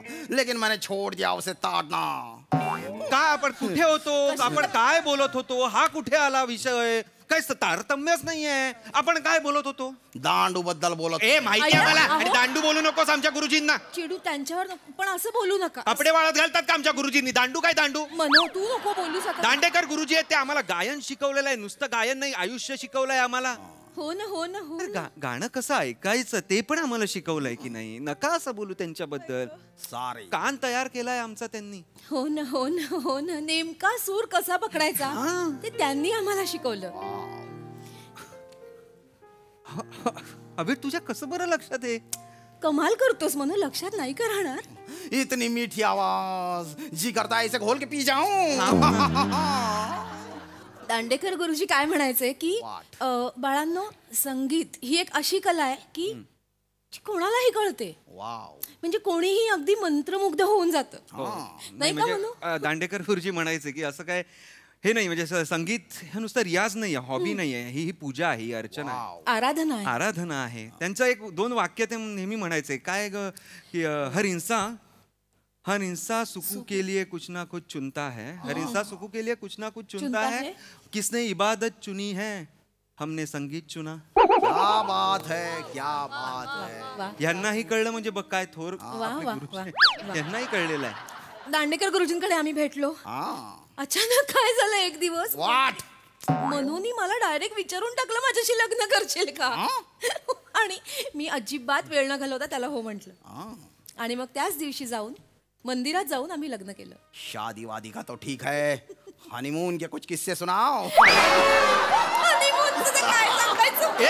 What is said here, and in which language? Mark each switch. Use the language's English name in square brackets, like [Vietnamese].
[Hindi] लेकिन मैंने छोड़ दिया उसे ताड़ना. [Marathi] काय आपण कुठे होतो, आपण काय बोलत होतो, हा कुठे आला विषय? काय तारतम्यच नाहीये. आपण काय बोलत होतो? दांडू बद्दल बोलत. माहिती आहे मला. अहो. आणि दांडू बोलू नकोस आमच्या गुरुजींना. चिडू त्यांच्यावर नको, पण असं बोलू नका. कपडे वाळत घालतात का आमच्या गुरुजींनी? दांडू काय दांडू? मनो तू नको बोलू शकत. दांडेकर गुरुजी आहेत, ते आम्हाला गायन शिकवलेलं आहे. नुसतं गायन नाही, आयुष्य शिकवलंय आम्हाला. हो ना हो ना हो अरे ना. गाणं कसं ऐकायचं ते पण आम्हाला शिकवलंय की नाही. नका असं बोलू त्यांच्याबद्दल. सॉरी. कान तयार केलाय आमचा त्यांनी. हो ना हो ना हो ना. नेमका सूर कसा पकडायचा ते त्यांनी आम्हाला शिकवलं. अभि तुझ्या कसं बरं लक्षात आहे. कमाल करतोस म्हणून लक्षात नाही का राहणार. [Hindi] इतनी मीठी आवाज जी करता है इसे घोल के पी जाऊं. [Marathi] दांडेकर गुरुजी काय म्हणायचे की [English] What? [Marathi] बाळांनो संगीत ही एक अशी कला आहे की जी कोणालाही कळते. [English] Wow. [Marathi] म्हणजे कोणीही अगदी मंत्रमुग्ध होऊन जातं. नाही का म्हणू. म्हणजे दांडेकर गुरुजी म्हणायचे की असं काय हे नाही म्हणजे संगीत हे नुसतं रियाज नाही आहे, हॉबी नाही आहे, ही पूजा आहे, ही अर्चना आहे, आराधना आहे. आराधना आहे. त्यांचं एक 2 वाक्य ते नेहमी म्हणायचे काय ग की [Hindi] हर इंसान सुकू के लिए कुछ ना कुछ चुनता है. हर इंसान सुकू के लिए कुछ ना कुछ चुनता है. किसने इबादत चुनी है, हमने संगीत चुना. क्या बात है, क्या बात है. [Marathi] वा. यांनाही कळलं म्हणजे बघ काय थोर वा, आपले वा, गुरुजी. वा. यांनाही कळलेलं आहे. दांडेकर गुरुजींकडे आम्ही भेटलो. अचानक काय झालं एक दिवस [English] What? [Marathi] मनोनी मला डायरेक्ट विचारून टाकलं माझ्याशी लग्न करशील का. आणि मी अजिबात वेळ न घालवता त्याला हो म्हटलं. आणि मग त्याच दिवशी जाऊन मंदिरात जाऊन आम्ही लग्न केलं. [Hindi] शादी वादी का तो ठीक है, हनीमून के कुछ किस्से सुनाओ. [Marathi] हनीमूनचं ते काय सांगायचं.